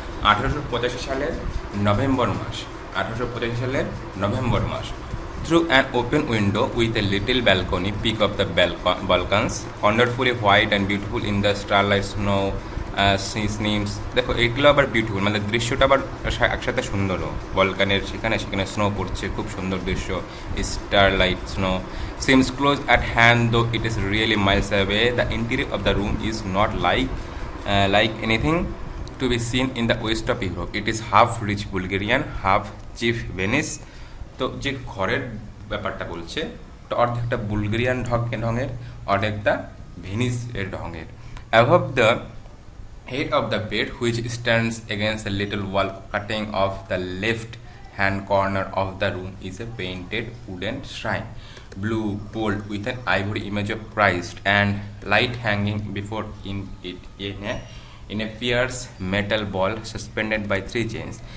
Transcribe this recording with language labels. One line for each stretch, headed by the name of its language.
Bangla: 1885 সালের নভেম্বর মাস, 1885 সালের November mass.
English: Through an open window with a little balcony, peak of the Balkans, wonderfully white and beautiful in the starlight snow, স্নিমস।
Bangla: দেখো এইগুলো আবার beautiful, মানে দৃশ্যটা আবার একসাথে সুন্দরও। বলকানের সেখানে সেখানে স্নো পড়ছে, খুব সুন্দর দৃশ্য।
English: Starlight snow seems close at hand though it is really miles away. The interior of the room is not like anything to be seen in the west of Europe. It is half rich Bulgarian, half cheap Venice.
Bangla: তো যে ঘরের ব্যাপারটা বলছে, তো অর্ধেকটা Bulgarian ঢঙের, অর্ধেকটা Venice এর ঢঙের।
English: Above the head of the bed, which stands against a little wall cutting off the left hand corner of the room, is a painted wooden shrine, blue gold with an ivory image of Christ and light hanging before it in a fierce metal ball suspended by 3 chains.